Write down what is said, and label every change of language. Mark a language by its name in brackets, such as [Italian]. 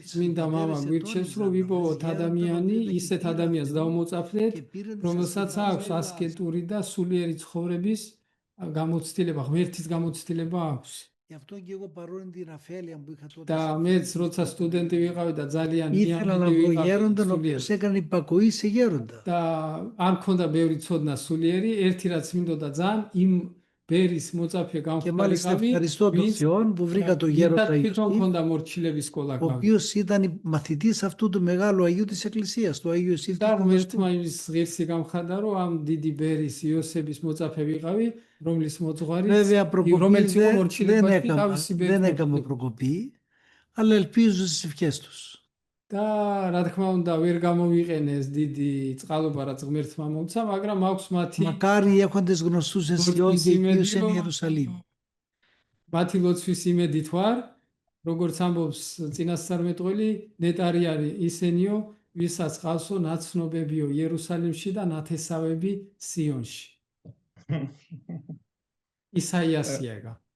[Georgian] წმინდა მამა გვირჩევს, რომ ვიპოვოთ ადამიანი, ისეთ ადამიანს დავმოწაფდეთ, რომელსაც აქვს ასკეტური და სულიერი ცხოვრების გამოცდილება, ღმერთის გამოცდილება აქვს. და მეც როცა სტუდენტი ვიყავი და ძალიან [Greek] ήθελα να βγω γέροντα, ο οποίος έκανε υπακοή σε γέροντα. [Georgian] და არ მქონდა ბევრი ცოდნა სულიერი, ერთი რაც მინდოდა ძალიან იმ ბერის მოწაფე [Greek] Και μάλιστα ευχαριστώ τον Θεό που βρήκα τον γέροντα Ιωσήφ, ο οποίος ήταν μαθητής αυτού του μεγάλου Αγίου της Εκκλησίας, του Αγίου Ιωσήφ. [Georgian] და ღმერთმა იმის ღირსი გამხადა, რომ ამ დიდი ბერის იოსების მოწაფე ვიყავი, რომლის მოძღვარი რომელიც იყო მორჩილებელი თავისი ბერის. [Greek] Δεν έκαμε προκοπή, αλλά ελπίζω στις ευχές τους. [Georgian] და რა თქმა უნდა ვერ გამოვიყენეს დიდი წყალობა რაც ღმერთმა მომცა, მაგრამ აქვს მათი [Greek] μακάρι έχοντες γνωστούς εν Σιών και οικείους εν Ιερουσαλήμ. [Georgian] მათი ლოცვის იმედით ვარ, როგორც ამბობს წინასწარმეტყველი, ნეტარი არის ისენიო, ვისაც ყავსო ნაცნობებიო იერუსალიმში და ნათესავები სიონში. ისაიასიაგა.